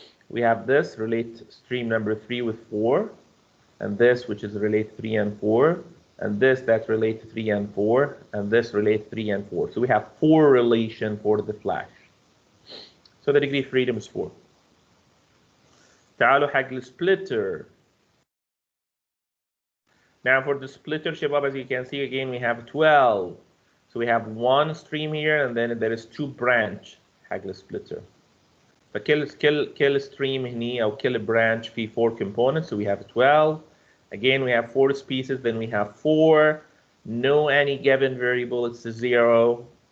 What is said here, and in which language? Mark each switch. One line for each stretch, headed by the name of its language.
English: We have this relate stream number 3 with 4, and this which is relate 3 and 4, and this that relate 3 and 4, and this relate 3 and 4. So we have 4 relation for the flash. So the degree of freedom is 4.
Arabic: تعالوا حق السplitter.
English: Now for the splitter, Shabab, as you can see again, we have 12. So we have 1 stream here, and then there is 2 branch
Arabic: حق السplitter.
English: فكل stream
Arabic: هني أو كل
English: branch في 4 components, so we have 12. Again, we have 4 species, then we have 4. No any given variable, it's a 0.